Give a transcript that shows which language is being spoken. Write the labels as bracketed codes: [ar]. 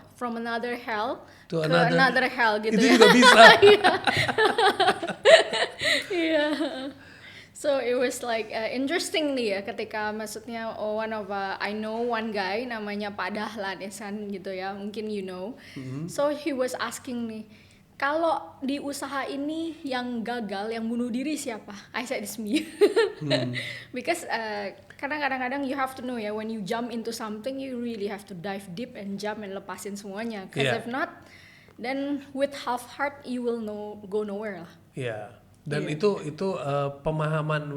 [en] From another hell To [id] ke [en] another- another hell gitu [id] Itu ya. juga bisa. Iya. [en] So it was like interesting [id] nih ya ketika maksudnya [en] I know one guy [id] namanya [en] Pak Dahlan Ihsan [id] gitu ya, mungkin [en] you know. So he was asking [id] nih, kalau di usaha ini yang gagal, yang bunuh diri siapa? [en] I said it's me. Because [id] karena kadang-kadang [en] you have to know ya, when you jump into something you really have to dive deep and jump and [id] lepasin semuanya. [en] Because Yeah. if not, then with half heart you will go nowhere [id] lah. Ya, dan Iya. itu pemahaman.